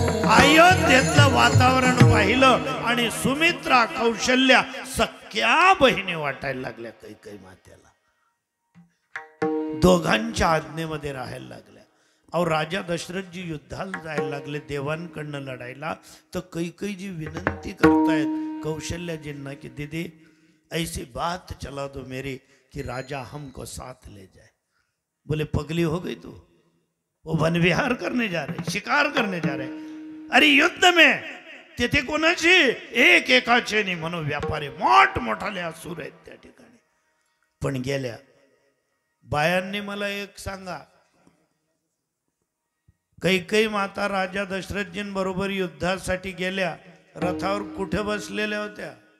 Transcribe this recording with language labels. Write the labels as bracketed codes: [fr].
[mr] अयोध्येतलं वातावरण पाहिलं आणि सुमित्रा, कौशल्या सख्या बहिणी वाटायला लागल्या कैकेयी मातेला. दोघांच्या आज्ञेमध्ये राहायला लागल्या. अहो, राजा दशरथजी युद्धाला जायला लागले, देवांकडनं लढायला. तर कैकेयीजी विनंती करतायत कौशल्याजींना की [hi] दीदी ऐसी बात चला दो मेरी कि राजा हमको साथ ले जाए. बोले पगली हो गई तू? वो वन विहार करने जा रहे, शिकार करने जा रहे. अरे युद्ध में [mr] तिथे कोणाची एक एकाचे नाही म्हणून व्यापारी मोठमोठाले असुर आहेत त्या ठिकाणी. पण गेल्या. बायांनी मला एक सांगा, कैकेयी माता राजा दशरथजींबरोबर युद्धासाठी गेल्या, रथावर कुठे बसलेल्या होत्या?